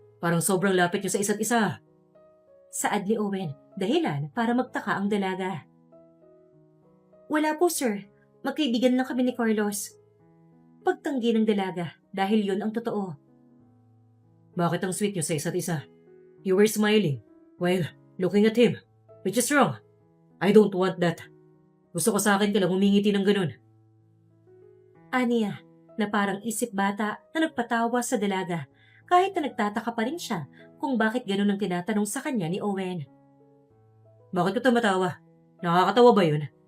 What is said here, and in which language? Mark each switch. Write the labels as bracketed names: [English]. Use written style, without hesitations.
[Filipino] Parang sobrang lapit niyo sa isa't isa. Saad ni Owen, dahilan para magtaka ang dalaga. Wala po sir, magkaibigan lang kami ni Carlos. Pagtanggi ng dalaga dahil yun ang totoo. Bakit ang sweet niyo sa isa't isa? [English] You were smiling while looking at him, which is wrong. I don't want that. [Filipino] Gusto ko sa akin ka lang humingiti ng ganun. Aniya, na parang isip bata na nagpatawa sa dalaga kahit na nagtataka pa rin siya kung bakit ganun ang tinatanong sa kanya ni Owen. Bakit ka tumatawa? Nakakatawa ba yun?